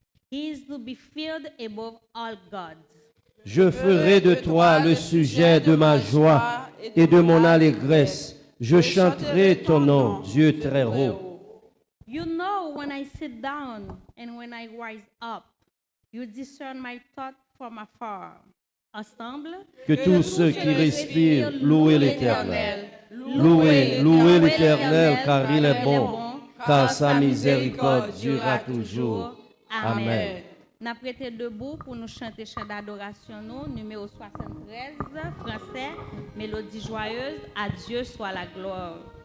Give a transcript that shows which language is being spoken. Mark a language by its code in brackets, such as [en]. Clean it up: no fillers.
[en] He is to be feared above all gods. [fr] Je ferai de toi le sujet de ma joie et de mon allégresse. Je chanterai ton nom, Dieu très haut. [en] You know when I sit down and when I rise up. You discern my thought from afar. [fr] Ensemble, Que tous ceux qui respirent louent l'Éternel. Louez l'Éternel car il est bon, car sa miséricorde durera toujours. Amen. N'a prêté debout pour nous chanter chant d'adoration nous, numéro 73, français, mélodie joyeuse, à Dieu soit la gloire.